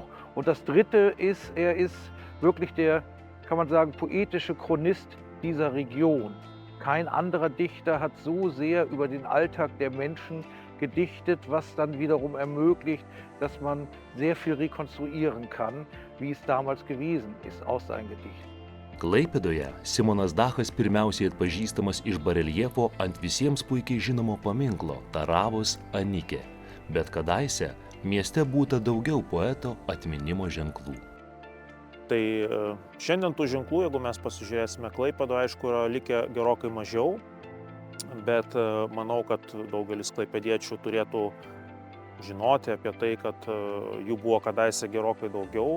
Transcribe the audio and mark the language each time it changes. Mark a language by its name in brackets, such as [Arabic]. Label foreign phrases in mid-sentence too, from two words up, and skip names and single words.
[German] Und das Dritte ist, er ist wirklich der, kann man sagen, poetische Chronist dieser Region. Kein anderer Dichter hat so sehr über den Alltag der Menschen gedichtet, was dann wiederum ermöglicht, dass man sehr viel rekonstruieren kann, wie es damals gewesen ist aus seinen Gedichten. [Lithuanian] Klaipėdoje Simonas Dachas pirmiausiai atpažįstamas iš bareljefo ant visiems puikiai žinomo paminklo Taravos Anikė, bet kadaise mieste būta daugiau poeto atminimo ženklų. Tai šiandien tų ženklų, jeigu mes pasižiūrėsime Klaipėdoje, aišku, yra likę gerokai mažiau, bet manau, kad daugelis klaipėdiečių turėtų žinoti apie tai, kad jų buvo kadaise gerokai daugiau.